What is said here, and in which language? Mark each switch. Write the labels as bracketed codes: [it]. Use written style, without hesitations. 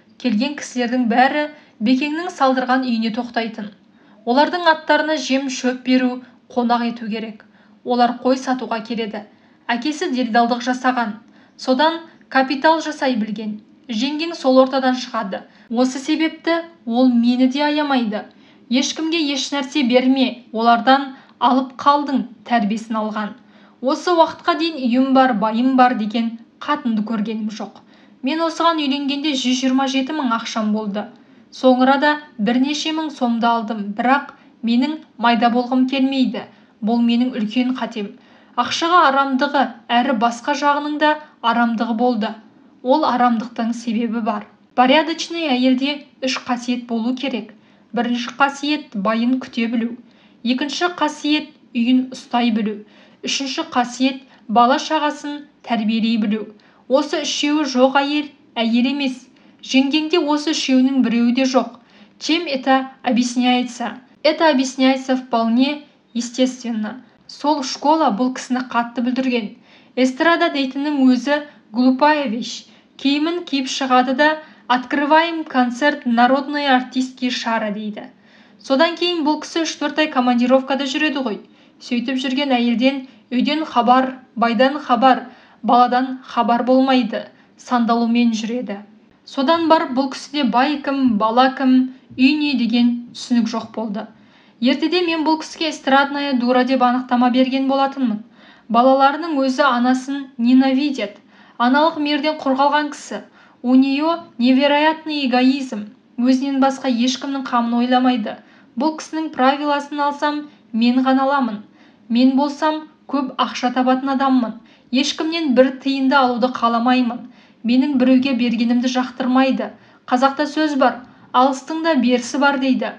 [kk] Келген кісілердің бәрі Бекеңнің салдырған үйіне тоқтайтын. Олардың аттарына жем шөп беру, қонақ ету керек. Олар қой сатуға келеді. Әкесі делдалдық жасаған. Содан капитал жасай білген. Жеңгең сол ортадан шығады. Осы себепті ол мені де аямайды. Ешкімге еш нәрсе берме, олардан алып қалдың тәрбиесін алған. Осы уақытқа дейін үйім бар, байым бар деген қатынды көргенім жоқ. Мен осыған үйленгенде 127 мың ақшам болды. Соңырада бірнеше мың сомды алдым, бірақ менің майда болғым келмейді. Бұл менің үлкен қатем. Ақшаға арамдығы әрі басқа жағының да арамдығы болды. Ол арамдықтың себебі бар. Порядочный әйелде 3 қасиет болу керек. Бірінші қасиет байын күте білу. Екінші қасиет үйін ұстай білу. Үшінші қасиет бала шағасын тәрбиелей білу. Осы үшеуі жоқ әйел емес. Жеңгеңде осы үшеуінің біреуі де жоқ. [ru] Чем это объясняется? Это объясняется вполне естественно. [kk] Сол школа бұл кісіні қатты бүлдірген. Эстрада дейтінің өзі [ru] глупая вещь. [kk] Киімін киіп шығады да [ru] «Открываем концерт народной артистки Шара» [kk] дейді. Содан кейін бұл кісі 3-4 ай командировкада жүреді ғой. Сөйтіп жүрген әйелден үйден хабар, байдан хабар, баладан хабар болмайды. Сандалумен жүреді. Содан бар бұл кісіде бай кім, бала кім, үй не деген түсінік жоқ болды. Ертеде мен бұл кісіге [ru] эстрадная дура [kk] деп анықтама берген болатынмын. Балаларының өзі анасын [ru] ненавидет. [kk] Аналық мерден қорғалған кісі. [ru] У нее невероятный эгоизм. [kk] Өзінен басқа ешкімнің қамын ойламайды. Бұл кісінің правиласын алсам, мен ғана аламын. Мен болсам көп ақша табатын адаммын. Ешкімнен бір тиынды алуды қаламаймын. Менің біреуге бергенімді жақтырмайды. Қазақта сөз бар, алыстың да берсі бар дейді.